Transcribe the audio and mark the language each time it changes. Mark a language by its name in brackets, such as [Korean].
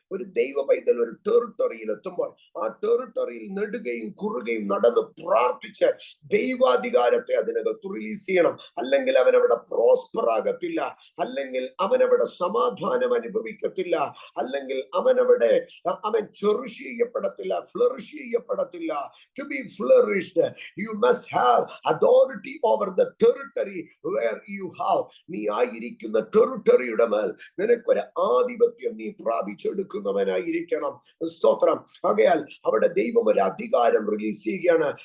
[Malayalam] ഒരു ദൈവ പൈതൽ ഒരു ടെറിട്ടറിയിൽ എത്തുമ്പോൾ ആ ടെറിട്ടറിയിൽ നെടുകയും കുറുകയും നടന്ന് പ്രാർത്ഥിച്ച് ദൈവാധികാരത്തെ അതിനകത്ത് റിലീസ് ചെയ്യണം. അല്ലെങ്കിൽ അവനവിടെ പ്രോസ്പർ ആകത്തില്ല, അല്ലെങ്കിൽ അവനവിടെ സമാധാനം അനുഭവിക്കത്തില്ല, അല്ലെങ്കിൽ അവനവിടെ അവൻ cherish ചെയ്യപ്പെടത്തില്ല, flourish ചെയ്യപ്പെടത്തില്ല. [English] To be flourished, you must have authority over the territory where you have. [Malayalam] നീ ആയിരിക്കുന്ന ടെറിട്ടറിയുടെ മേൽ നിനക്കൊരു ആധിപത്യം നീ പ്രാപിച്ചെടുക്കുന്നവനായിരിക്കണം. സ്തോത്രം. ആകയാൽ അവിടെ ദൈവം ഒരു അധികാരം റിലീസ് ചെയ്യുകയാണ്.